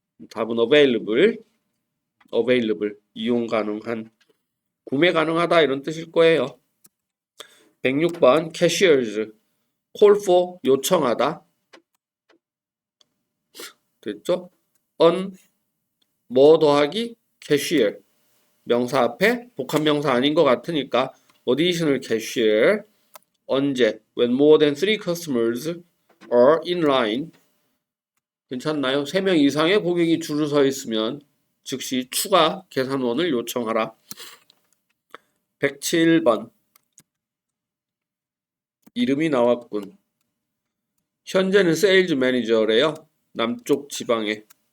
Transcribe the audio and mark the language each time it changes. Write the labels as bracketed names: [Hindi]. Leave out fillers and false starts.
[Korean] 답은 available 이용 가능한 구매 가능하다 이런 뜻일 거예요. 106번 [English] cashiers call for [Korean] 요청하다 됐죠? [English] on [Korean] 뭐 더하기 [English] cashier [Korean] 명사 앞에 복합명사 아닌 것 같으니까 [English] additional cashier [Korean] 언제 [English] when more than 3 customers are in line [Korean] 괜찮나요? 3명 이상의 고객이 줄을 서 있으면 즉시 추가 계산원을 요청하라. 107번 이름이 나왔군. 현재는 세일즈 매니저래요. 남쪽 지방에.